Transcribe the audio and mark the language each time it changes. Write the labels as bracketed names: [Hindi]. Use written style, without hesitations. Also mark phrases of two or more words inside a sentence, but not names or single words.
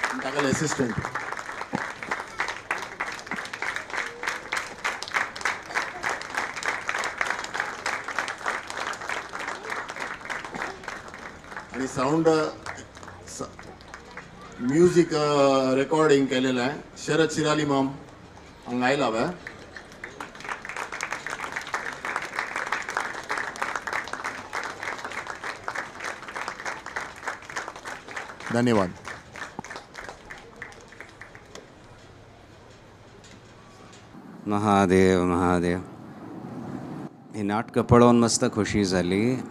[Konkani] तागेले असिस्टंट आणि [English] sound music recording [Konkani] केलेलं आहे शरद शिराली मॅम हांगा आयला हांवें धन्यवाद. महादेव महादेव ही नाटकं पळोवन मस्त खुशी जाली.